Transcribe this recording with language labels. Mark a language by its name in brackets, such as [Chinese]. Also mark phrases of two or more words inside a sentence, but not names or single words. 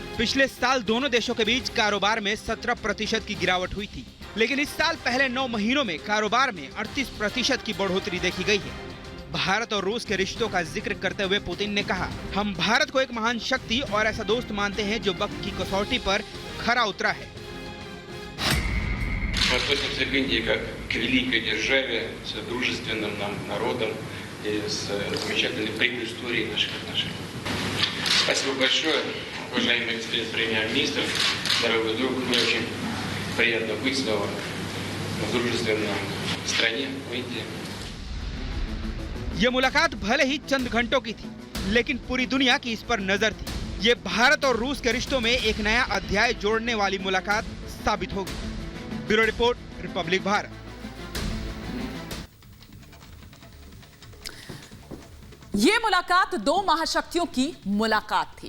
[Hindi] पिछले साल दोनों देशों के बीच कारोबार में 17% की गिरावट हुई थी, लेकिन इस साल पहले 9 महीनों में कारोबार में 38% की बढ़ोतरी देखी गई है। भारत और रूस के रिश्तों का जिक्र करते हुए पुतिन ने कहा, हम भारत को एक महान शक्ति और ऐसा दोस्त मानते हैं जो वक्त की कसौटी पर खरा उतरा है। [Russian] Мы относимся к Индии как к великой державе, с дружественным нам народом и с замечательной предысторией наших отношений. Спасибо большое, уважаемый господин премьер-министр, дорогой друг. Мне очень приятно быть снова в дружественной стране, в Индии. [Hindi] ये मुलाकात भले ही चंद घंटों की थी, लेकिन पूरी दुनिया की इस पर नजर थी। ये भारत और रूस के रिश्तों में एक नया अध्याय जोड़ने वाली मुलाकात साबित होगी। [English] bureau report, [Hindi] रिपब्लिक भारत। ये मुलाकात 2 महाशक्तियों की मुलाकात थी।